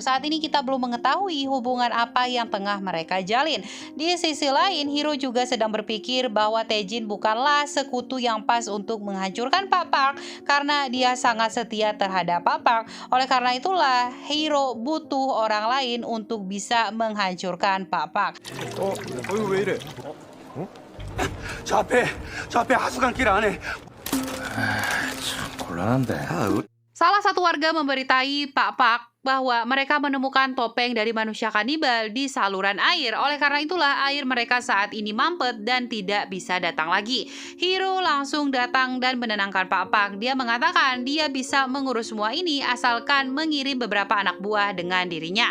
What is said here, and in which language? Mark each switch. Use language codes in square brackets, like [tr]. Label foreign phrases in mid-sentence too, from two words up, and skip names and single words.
[id] Saat ini kita belum mengetahui hubungan apa yang tengah mereka jalin. Di sisi lain, Hiro juga sedang berpikir bahwa Taejin bukanlah sekutu yang pas untuk menghancurkan Pak Park karena dia sangat setia terhadap Pak Park. Oleh karena itulah, Hiro butuh orang lain untuk bisa menghancurkan Pak Park. [ko] 이거 왜 이래? 저 앞에 하수관길 안에. 참 곤란한데. [id] Salah satu warga memberitai Pak Pak bahwa mereka menemukan topeng dari manusia kanibal di saluran air. Oleh karena itulah air mereka saat ini mampet dan tidak bisa datang lagi. Hiro langsung datang dan menenangkan Pak Pak. Dia mengatakan dia bisa mengurus semua ini asalkan mengirim beberapa anak buah dengan dirinya.